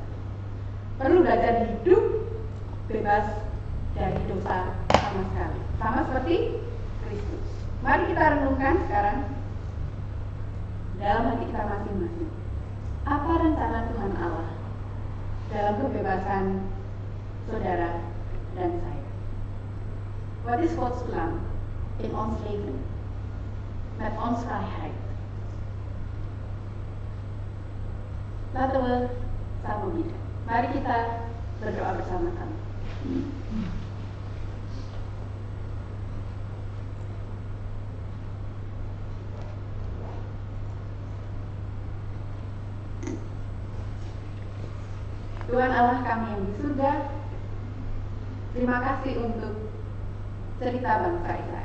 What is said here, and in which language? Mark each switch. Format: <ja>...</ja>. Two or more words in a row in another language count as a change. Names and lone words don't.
<id>Perlu belajar hidup bebas dari dosa sama sekali. Sama seperti Kristus. Mari kita renungkan sekarang dalam hati kita masing-masing. Apa rencana Tuhan Allah dalam kebebasan saudara dan saya?</id> <nl>Wat is Gods plan in ons leven met ons vrijheid? Laten we samen bidden.</nl> <id>Mari kita berdoa bersama-sama. Tuhan Allah kami yang di surga, terima kasih untuk cerita bangsa Israel.</id>